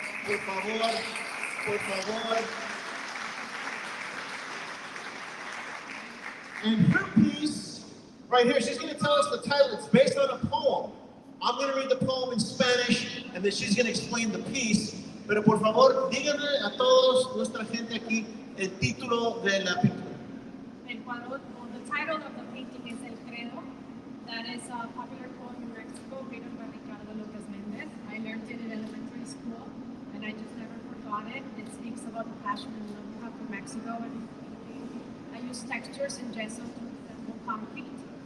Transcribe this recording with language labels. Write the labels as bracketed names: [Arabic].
[Spanish] Por favor, por favor. [English] And her piece, right here, she's going to tell us the title. It's based on a poem. I'm going to read the poem in Spanish, and then she's going to explain the piece. [Spanish] Pero por favor, díganle a todos, nuestra gente aquí, el título de la pintura. El cuadro, [English] the title of the painting is El Credo. That is a popular poem in Mexico written by Ricardo López Méndez. I learned it in elementary school, and I just never forgot it. It speaks about the passion and love we have for Mexico. And I use textures and gesso to resemble concrete.